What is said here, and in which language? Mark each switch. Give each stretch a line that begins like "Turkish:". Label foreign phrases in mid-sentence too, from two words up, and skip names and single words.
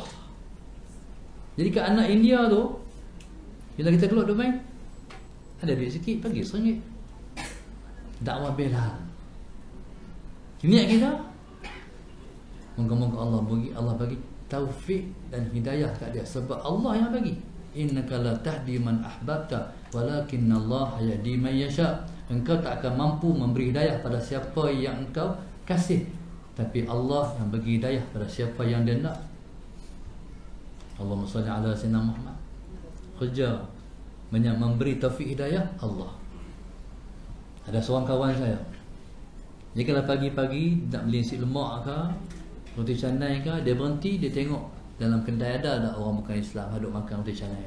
Malay: Jadi kat anak India tu, bila kita keluar duk main, ada duit sikit, bagi RM1. Dakwah bela. Niat kita, moga-moga Allah bagi taufik dan hidayah kat dia, sebab Allah yang bagi.
Arabic: إنك لا تهدي من أحببت ولكن الله يهدي من يشاء.
Malay: Engkau tak akan mampu memberi hidayah pada siapa yang engkau kasih, tapi Allah yang bagi hidayah pada siapa yang dia nak.
Arabic: اللهم صل على سيدنا محمد.
Malay: Kerja memberi taufik hidayah Allah. Ada seorang kawan saya, dia kalau pagi-pagi nak beli nasi lemak ke, roti canai ke, dia berhenti, dia tengok dalam kedai ada orang bukan Islam duduk makan roti canai.